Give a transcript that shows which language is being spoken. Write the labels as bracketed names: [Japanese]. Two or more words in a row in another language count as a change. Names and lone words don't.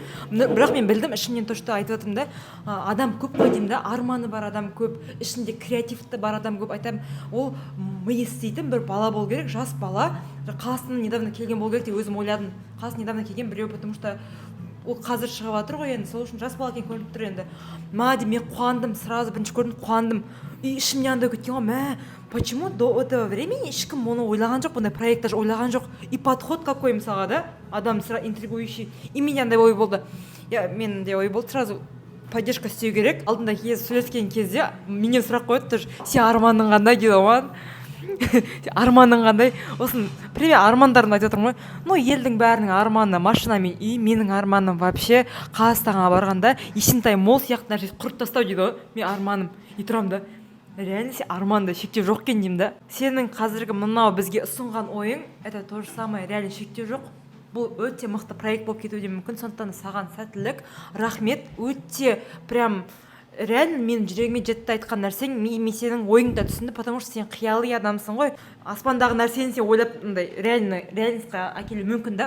[Kazakh] Бірақ мен білдім, ішімнен [Russian] то, что [Kazakh] айтып жатырмын да, адам көп қой деймін да, арманы бар адам көп, ішінде креативті бар адам көп. Айтамын, ол ми істейтін бір бала болу керек, жас бала. Қаласынан недавно келген болу керек деп өзім ойладым. Қаласынан недавно келген біреу, [Russian] потому что [Kazakh] ол қазір шығып жатыр ғой енді, сол үшін жас бала екен көрініп тұр енді. Мен қуандым, сразу бірінші көрдім, қуандым. И ішімнен андай кеткен ғой, [Russian] почему до этого времени [Kazakh] ешкім оны ойлаған жоқ, бұндай проект даже ойлаған жоқ. [Russian] И подход какой [Kazakh] мысалға да, адам [Russian] интригующий. [Kazakh] И менде андай ой болды. Менде ой болды, [Russian] сразу поддержка [Kazakh] істеу керек. Алдында сөйлескен кезде менен сұрақ қояды тоже, сен арманың қандай дейді оған. Арманың қандай? Осын пример армандарымды айтып отырмын ғой. Ну, елдің бәрінің арманы машина мен үй, менің арманым вообще Қазақстанға барғанда Есентай мол сияқты нәрсе құрып тастау дейді ғой. Мен арманым. И тұрамын да. Реально сен арманда шектеу жоқ екен деймін да. Сенің қазіргі мынау бізге ұсынған ойың, [Russian] это то же самое, [Kazakh] реально шектеу жоқ. Бұл өте мықты проект болып кетуі де мүмкін. Сондықтан саған сәттілік, рахмет. Өте прям реально менің жүрегіме жетті айтқан нәрсең, мен сенің ойыңды түсінді, [Russian] потому что [Kazakh] сен қиялы адамсың ғой. Аспандағы нәрсені сен ойлап реальностьқа әкелу мүмкін да.